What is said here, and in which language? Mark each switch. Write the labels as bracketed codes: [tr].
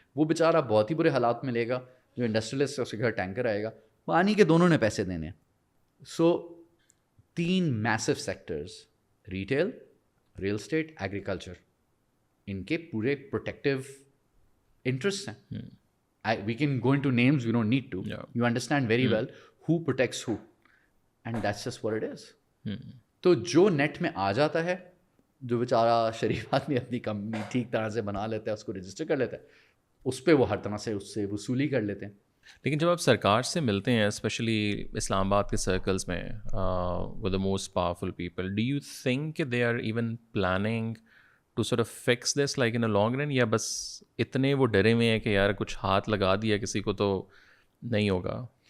[ur] وہ بیچارہ بہت ہی برے حالات میں لے گا, جو انڈسٹریلسٹ ہے اس کے گھر ٹینکر آئے گا, پانی کے دونوں نے پیسے دینے ہیں. سو 3 میسو sectors, retail, real estate, agriculture, ان کے پورے پروٹیکٹیو انٹرسٹ ہیں. [en] We can go into names, we don't need to. You understand very well who protects who, and that's just what it is. [ur] تو جو نیٹ میں آ جاتا ہے, جو بیچارہ شریف آدمی اپنی کمپنی ٹھیک طرح سے بنا لیتا ہے, اس کو رجسٹر کر لیتا ہے, اس پہ وہ ہر طرح سے اس سے وصولی کر لیتے ہیں. لیکن جب آپ سرکار سے ملتے ہیں اسپیشلی اسلام آباد کے سرکلز میں [en] with the most powerful people, do you think [ur] کہ [en] they are even planning to sort of fix this like in a long run, [ur] یا بس اتنے وہ ڈرے ہوئے ہیں کہ یار کچھ ہاتھ لگا دیا کسی کو تو نہیں ہوگا؟